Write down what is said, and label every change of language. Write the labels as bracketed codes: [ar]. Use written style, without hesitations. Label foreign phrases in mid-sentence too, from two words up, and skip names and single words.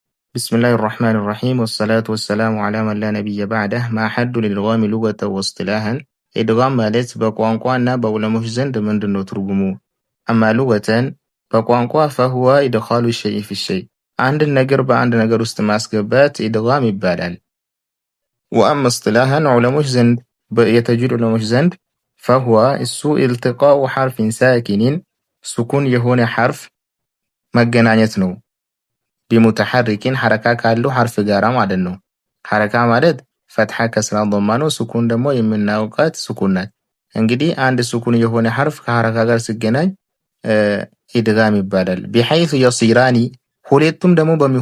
[ar] بسم الله الرحمن الرحيم والصلاة والسلام على من لا نبي بعده ما حد للإدغام لغة واصطلاحا إدغام [am] ማለት በቋንቋና በዑለሞች ዘንድ ምንድነው ትርጉሙ? [ar] أما لغة [am] በቋንቋ [ar] فهو إدخال الشيء في الشيء [am] አንድ ነገር በአንድ ነገር ውስጥ ማስገባት ኢድጋም ይባላል። [ar] وأما اصطلاحا [am] ዑለሞች ዘንድ የተጅዊድ ዑለሞች ዘንድ فهو እሱ [ar] التقاء حرف ساكن [am] ሱኩን የሆነ ሐርፍ መገናኘት ነው። ቢሙተሐሪኪን ሐረካ ካለው ሐርፍ ጋራ ማለት ነው። ሐረካ ማለት ፈትሐ፣ ከስራ፣ ዶማ ነው። ሱኩን ደግሞ የምናውቃት ሱኩን ናት። እንግዲህ አንድ ሱኩን የሆነ ሐርፍ ከሐረካ ጋር ሲገናኝ ኢድጋም ይባላል። [ar] بحيث يصيران [am] ሁለቱም ደግሞ